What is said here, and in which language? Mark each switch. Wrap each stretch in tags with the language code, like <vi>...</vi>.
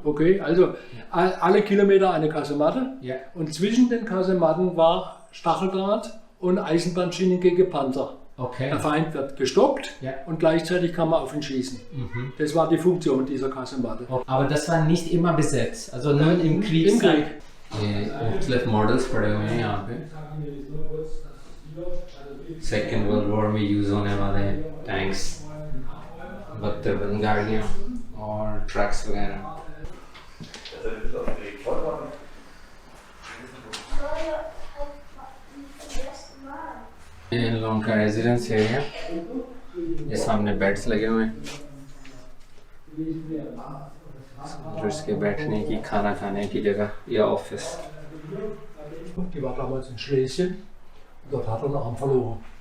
<de>Okay, also alle Kilometer eine Kasematte. Ja. Und zwischen den Kasematten war Stacheldraht und Eisenbahnschienen gegen Panzer. Okay. Der Feind wird gestoppt Ja. und gleichzeitig kann man auf ihn schießen. Mhm. Das war die Funktion dieser Kasematte. Aber das war nicht immer besetzt, also nur im Krieg. Im Krieg.</de> <hi>ये मुख्तलिफ models पड़े हुए हैं यहाँ पे second world war में use होने वाले टैंक्स बख्तर-बंद गाड़ियाँ और ट्रक्स वगैरह. ये इन लोगों का रेजिडेंस एरिया, ये सामने बेड्स लगे हुए हैं जो इसके बैठने की खाना खाने की जगह या office.</hi> <de>Die war damals in Schlesien. Dort hat er einen Arm verloren.</de>